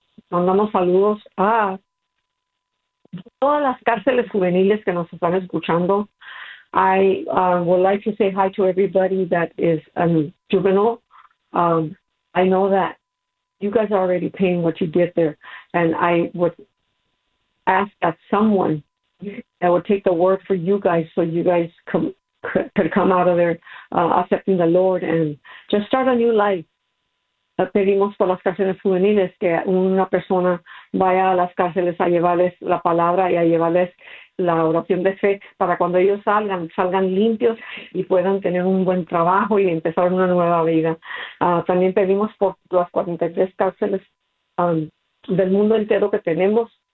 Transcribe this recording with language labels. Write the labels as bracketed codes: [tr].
[es] Mandamos saludos a todas las cárceles juveniles que nos están escuchando. [en] I would like to say hi to everybody that is a juvenile. I know that you guys are already paying what you did there, and I would ask that someone that would take the word for you guys so you guys could come out of there accepting the Lord and just start a new life. [es] Pedimos por las cárceles juveniles que una persona vaya a las cárceles a llevarles la palabra y a llevarles la oración de fe para cuando ellos salgan limpios y puedan tener un buen trabajo y empezar una nueva vida. También pedimos por las 43 cárceles del mundo entero que tenemos.